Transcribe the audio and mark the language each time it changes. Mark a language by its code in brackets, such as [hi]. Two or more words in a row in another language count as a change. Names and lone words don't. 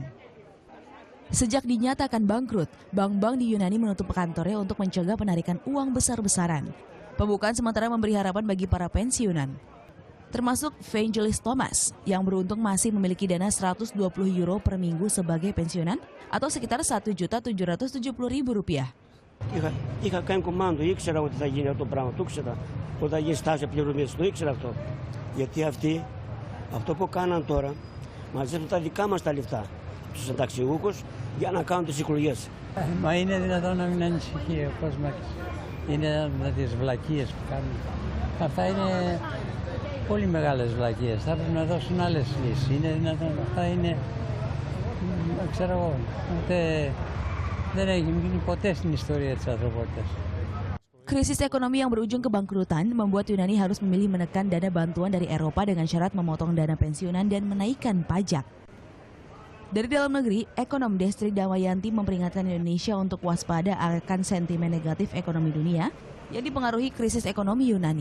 [id] Sejak dinyatakan bangkrut, bank-bank di Yunani menutup kantornya untuk mencegah penarikan uang besar-besaran. Pembukaan sementara memberi harapan bagi para pensiunan. Termasuk Vangelis Thomas yang beruntung masih memiliki dana 120 euro per minggu sebagai pensiunan atau sekitar Rp1.770.000. [el] Είχα κάνει κομμάτι, ήξερα ότι θα γίνει αυτό το πράγμα, το ήξερα. Όταν γίνει στάση πληρωμής, το ήξερα αυτό. Γιατί αυτοί, αυτό που κάναν τώρα, μαζεύουν τα δικά μας τα λεφτά, τους συνταξιούχους, για να κάνουν τις εκλογές. Μα είναι δυνατόν να μην ανησυχεί ο κόσμος. Είναι με τις βλακίες που κάνουν. Αυτά είναι πολύ μεγάλες βλακίες. Θα πρέπει να δώσουν άλλες λύσεις. Είναι δυνατόν. Αυτά είναι, ξέρω εγώ, δεν έχει γίνει ποτέ στην ιστορία της ανθρωπότητας. [id] Krisis ekonomi yang berujung kebangkrutan membuat Yunani harus memilih menekan dana bantuan dari Eropa dengan syarat memotong dana pensiunan dan menaikkan pajak. Dari dalam negeri, ekonom Destri Damayanti memperingatkan Indonesia untuk waspada akan sentimen negatif ekonomi dunia yang dipengaruhi krisis ekonomi Yunani.